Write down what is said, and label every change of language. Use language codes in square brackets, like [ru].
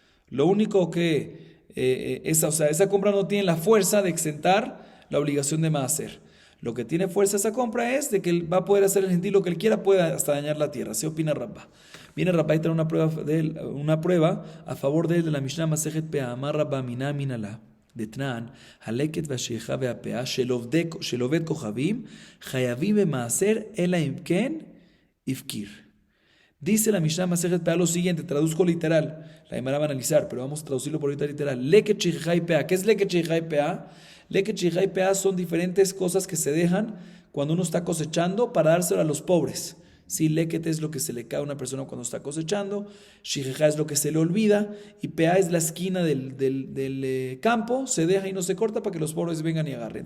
[es] Lo único que esa compra no tiene la fuerza de exentar la obligación de maaser. Lo que tiene fuerza esa compra es de que él va a poder hacer el gentil lo que él quiera, puede hasta dañar la tierra. Así opina Rapá. Viene Rapá y trae una prueba a favor de él de la Mishnah Masejet Peah. [arc] Amar Rapá miná minalá [he] דתנן, הלקט והשכחה והפאה של עובד כוכבים חייבים במעשר אלא אם כן הפקיר. [es] Dice la Mishnah Masejet Peah lo siguiente, traduzco literal, la Gemara va a analizar, pero vamos a traducirlo por ahorita literal. Leket shechá y peah. ¿Qué es leket shechá y peah? Leket shechá y peah son diferentes cosas que se dejan cuando uno está cosechando para dárselo a los pobres. Sí, leket es lo que se le cae a una persona cuando está cosechando, shechá es lo que se le olvida, y peah es la esquina del campo, se deja y no se corta para que los pobres vengan y agarren.